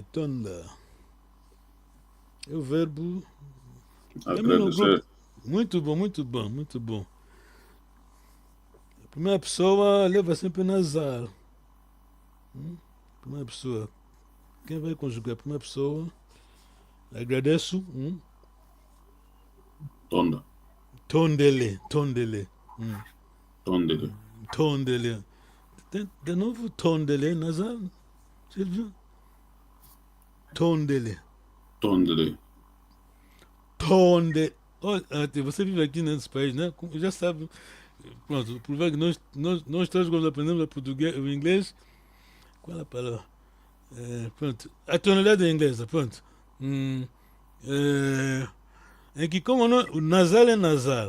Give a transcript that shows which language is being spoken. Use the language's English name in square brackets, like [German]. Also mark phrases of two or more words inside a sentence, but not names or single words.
[Portuguese] Tonda é o verbo. Agradecer. Muito bom. A primeira pessoa leva sempre nasal. Primeira pessoa. Quem vai conjugar a primeira pessoa? Agradeço. Tonda. [Lingala] Tondele. Tondele. [Portuguese] Tondele. Tondele. De novo, tondele nasal. Silvio? Tondele. Tondele. Tonde. Olha, você vive aqui nesse país, né? Já sabe. Pronto, provar que nós todos quando aprendemos português, o inglês, qual é a palavra? Pronto, a tonalidade é inglesa, pronto. É que como o nasal é nasal.